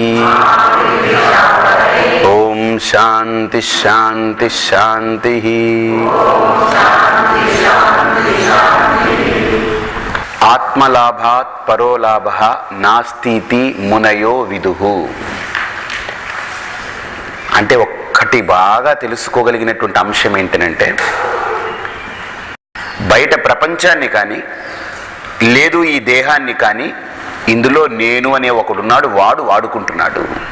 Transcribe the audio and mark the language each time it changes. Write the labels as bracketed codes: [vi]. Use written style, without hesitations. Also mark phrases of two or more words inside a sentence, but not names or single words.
[sa] ओम शांति शांति शांति। आत्मलाभात् परोलाभः नास्तीति मुनयो विदुः। [te] అంటే ఒక్కటి బాగా తెలుసుకోగలిగినటువంటి అంశం ఏంటంటే, బయట ప్రపంచాన్ని కానీ లేదు ఈ దేహాన్ని కానీ ఇందులో నేను అనే ఒకడున్నాడు, వాడు వాడుకుంటున్నాడు.